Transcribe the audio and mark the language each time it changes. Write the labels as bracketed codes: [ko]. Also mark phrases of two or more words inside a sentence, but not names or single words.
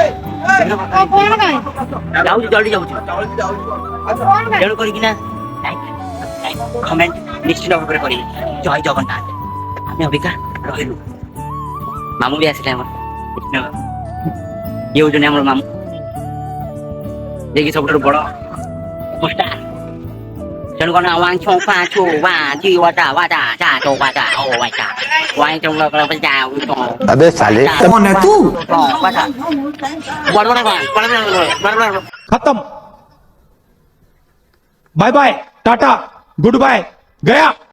[or] ଯାଉଛି ଜଲ୍ଦି ଯାଉଛି ତେଣୁ କରିକିନା କମେଣ୍ଟ ନିଶ୍ଚିତ ଭାବରେ କରିବେ ଜୟ ଜଗନ୍ନାଥ ଆମେ ଅବିକା ରହିଲୁ ମାମୁଁ ବି ଆସିଲେ ଆମର ଇଏ ହଉଛନ୍ତି ଆମର ମାମୁଁ ଯିଏକି ସବୁଠାରୁ ବଡ ଷ୍ଟାର ତେଣୁ କଣ [hi] अबे साले कौन है तू खत्म [en] bye bye tata good bye [hi] गया